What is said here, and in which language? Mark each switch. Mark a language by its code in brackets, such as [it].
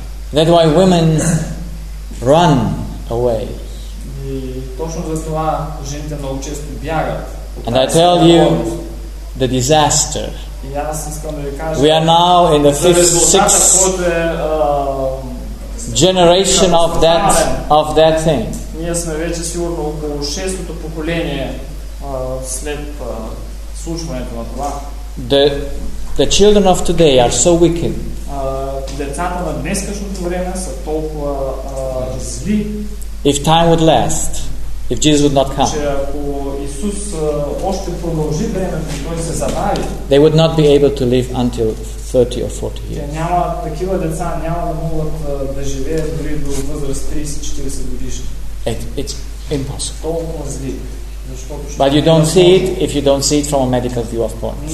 [en] That's why women run away. And I tell you the disaster. We are now in the 5th, 6th generation of that thing. [bg] Ние сме вече сигурно около 6-то поколение след случването на това. [en] The children of today are so wicked. [bg] Децата на днешното време са толкова зли. [en] If time would last, if Jesus would not come, [bg] Исус още продължи времето, той се забави. [en] They would not be able to live until 30 or 40 years. [bg] Няма такива деца, няма да могат да живеят дори до възраст 30-40 годишни. [en] It's impossible. [bg] Толкова зли. [en] But you don't see it if you don't see it from a medical view of course.